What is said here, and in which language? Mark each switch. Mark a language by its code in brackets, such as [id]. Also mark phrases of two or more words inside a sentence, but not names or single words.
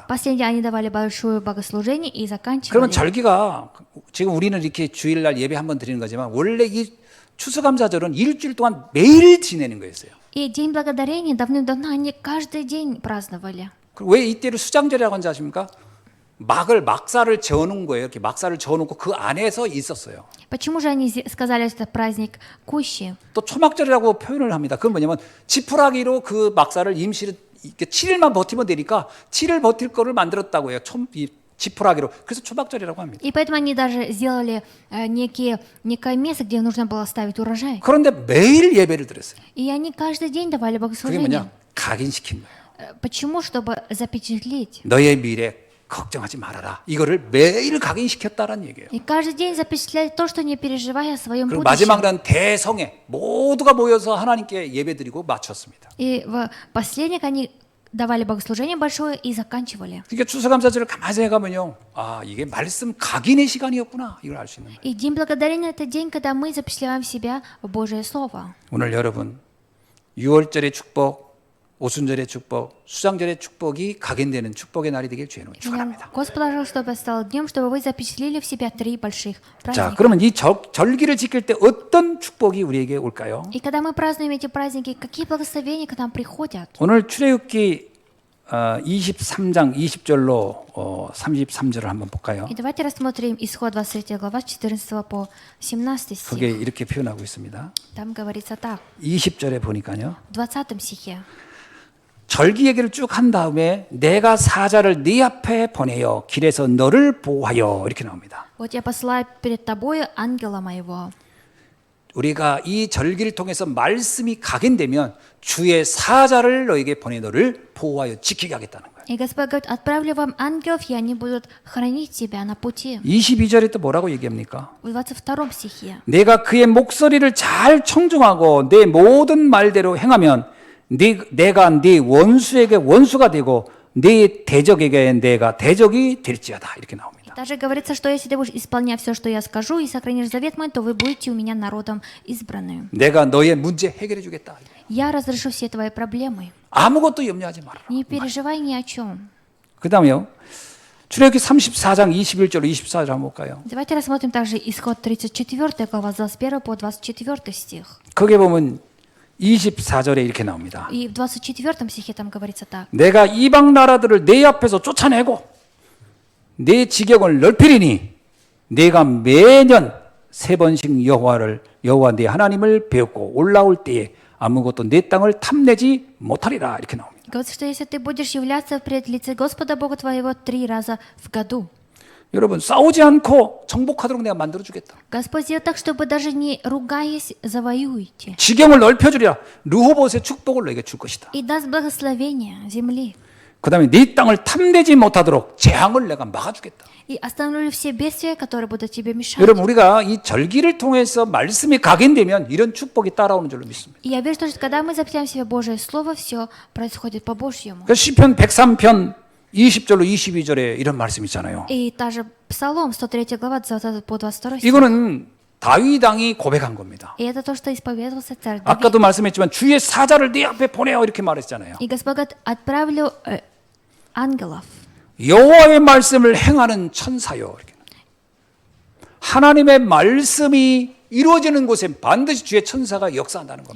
[ru] Последний день они давали большое богослужение и [ko] 그러면 [ru] заканчивали. [ko] 절기가 지금 우리는 이렇게 주일날 예배 한번 드리는 거지만 원래 이 추수감사절은 일주일 동안 매일 지내는 거였어요. [ru] И День Благодарения давным-давно они каждый день праздновали. [ko] 그리고 왜 이때를 수장절이라고 하는지 아십니까? 막사를 저어놓은 거예요. 이렇게 막사를 저어놓고 그 안에서 있었어요. [ru] Почему же они сказали, что это праздник кущи? [ko] 또 초막절이라고 표현을 합니다. 그건 뭐냐면 지푸라기로 그 막사를 임시로 이렇게 7일만 버티면 되니까 7일 버틸 거를 만들었다고 해요. 이 지푸라기로. 그래서 초막절이라고 합니다. [ru] И поэтому они даже сделали некое место, где нужно было ставить урожай. [ko] 그런데 매일 예배를 드렸어요. [ru] И они каждый день давали [ko] 그게 [ru] богослужение. [ko] 뭐냐? 각인시킨 거예요. [ru] Почему? Чтобы запечатлеть. [ko] 너의 미래 걱정하지 말아라. 이거를 매일 각인시켰다라는 얘기예요. [ru] И каждый день запечатлять то, что не переживая о своем [ko] 그리고 [ru] будущем. [ko] 마지막은 대성회 모두가 모여서 하나님께 예배드리고 마쳤습니다. [ru] И в последних они давали богослужение большое и заканчивали. [ko] 그러니까 추수감사절을 가만히 생각하면요, 아 이게 말씀 각인의 시간이었구나 이걸 알 수 있는 거예요. [ru] И День Благодарения – это день, когда мы запечатляем себя в Божие Слово. [ko] 오늘 여러분 6월절의 축복, 오순절의 축복, 수장절의 축복이 각인되는 축복의 날이 되길 주의 이름으로 [ru] Я [ko] 축원합니다. [ru] Господа пожалуйста, чтобы стал днем, чтобы вы запечатлели в себя 3 больших [ko] 자, [ru] праздника. [ko] 그러면 이 절기를 지킬 때 어떤 축복이 우리에게 올까요? [ru] И когда мы празднуем эти праздники, какие благословения к нам приходят? [ko] 오늘 출애굽기 23장 20절로 33절을 한번 볼까요? [ru] И давайте рассмотрим Исход 23 глава, с 14 по 17 [ko] 그게 [ru] стих. [ko] 이렇게 표현하고 있습니다. [ru] Там говорится так, [ko] 20절에 보니까요. [ru] в 20 стихе. [ko] 절기 얘기를 쭉 한 다음에 내가 사자를 네 앞에 보내어 길에서 너를 보호하여 이렇게 나옵니다. [ru] Вот я посылаю перед тобою ангела моего. [ko] 우리가 이 절기를 통해서 말씀이 각인되면 주의 사자를 너에게 보내 너를 보호하여 지키게 하겠다는 거예요. [ru] И Господь говорит, отправлю вам ангелов, и они будут хранить тебя на пути. [ko] 22절에 또 뭐라고 얘기합니까? [ru] В 22 стихе. [ko] 내가 그의 목소리를 잘 청중하고 내 모든 말대로 행하면 내가 네 원수에게 원수가 되고 네 대적에게 내가 대적이 될지어다 이렇게 나옵니다. [ru] Даже говорится, что если ты будешь исполнять все, что я скажу, и сохранишь завет мой, то вы будете у меня народом избранным. [ko] 내가 너의 문제 해결해 주겠다. [ru] Я разрешу все твои проблемы. [ko] 아무것도 염려하지 마라. [ru] Не переживай ни о чем. [ko] 그다음에요. 출애굽기 34장 21절 24절 한번 볼까요? [ru] Давайте рассмотрим также Исход 34 глава, с 21 по 24 стих. [ko] 거기에 보면 24절에 이렇게 나옵니다. [ru] И в 24 стихе там говорится так. [ko] 내가 이방 나라들을 내 앞에서 쫓아내고 내 지경을 넓히리니 내가 매년 3번씩 여호와 네 하나님을 배웠고 올라올 때에 아무것도 내 땅을 탐내지 못하리라 이렇게 나옵니다. [ru] Говорится, что если ты будешь являться пред лице Господа Бога твоего 3 раза в году, [ko] 여러분 싸우지 않고 정복하도록 내가 만들어 주겠다. [ru] Господь сделает так, чтобы даже не ругаясь, завоюете. [ko] 지경을 넓혀주리라. 르호봇의 축복을 너에게 줄 것이다. [ru] И даст благословение земли. [ko] 그 다음에 네 땅을 탐내지 못하도록 재앙을 내가 막아주겠다. [ru] И остановлю все бедствия, которые будут тебе мешать. [ko] 여러분 우리가 이 절기를 통해서 말씀이 각인되면 이런 축복이 따라오는 줄로 믿습니다. [ru] И я верю, что когда мы запятаем в себе Божие Слово, все происходит по-божьему. [ko] 그 시편 103편 20절로 22절에 이런 말씀 있잖아요. [ru] И та же Псалом, 103 глава, 20 по 22 стих. [ko] 이거는 다윗 왕이 고백한 겁니다. [ru] И это то, что исповедовался царь Давид. [ko] 아까도 말씀했지만 주의 사자를 네 앞에 보내어 이렇게 말했잖아요. [ru] И Господь говорит, отправлю ангелов. [ko] 여호와의 말씀을 행하는 천사요. 이렇게. 하나님의 말씀이 이루어지는 곳에 반드시 주의 천사가 역사한다는 겁니다.